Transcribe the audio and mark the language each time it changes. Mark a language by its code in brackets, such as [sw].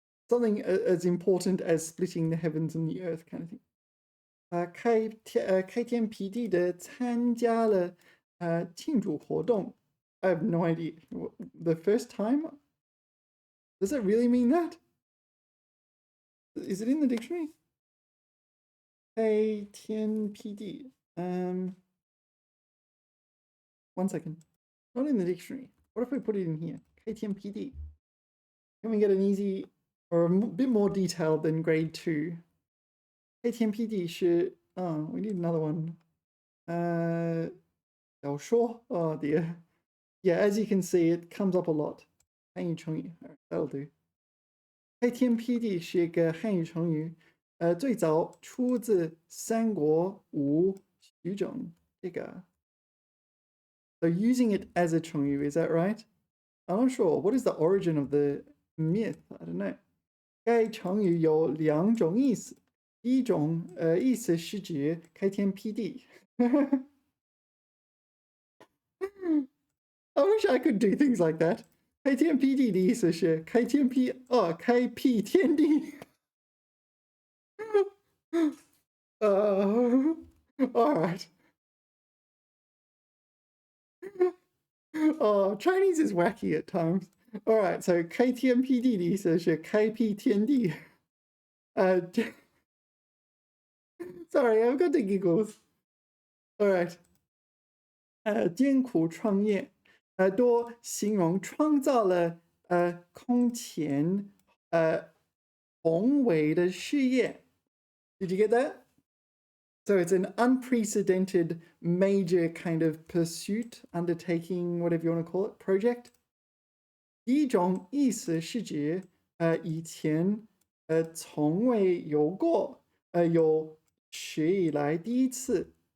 [en] Something as important as splitting the heavens and the earth kind of thing. [zh] 开天辟地的参加了庆祝活动。 [en] I have no idea. The first time? Does it really mean that? Is it in the dictionary? 开天辟地. One second. Not in the dictionary. What if we put it in here? 开天辟地. Can we get an easy or a bit more detailed than grade 2? [zh] 开天辟地是 [en] we need another one. 小说 oh dear. Yeah, as you can see, it comes up a lot. [zh] 汉语成语 [en] that'll do. [zh] 开天辟地是一个汉语成语，最早出自三国吴徐整这个。 [en] So using it as a 成语 is that right? I'm not sure. What is the origin of the myth? I don't know. [zh] 该成语有2种意思，一种意思是指开天辟地 [en] I wish I could do things like that. [zh] 开天辟地的意思是开天辟开辟天地。 [en] All right. Oh, Chinese is wacky at times. All right, so [zh] 开天辟地的意思是开辟天地。 [en] Sorry, I've got the giggles. All right. [zh] 艰苦创业，多形容创造了空前宏伟的事业。 [en] Did you get that? So it's an unprecedented major kind of pursuit, undertaking, whatever you want to call it, project. [zh] 第一种意思是指以前从未有过，有史以来第一次。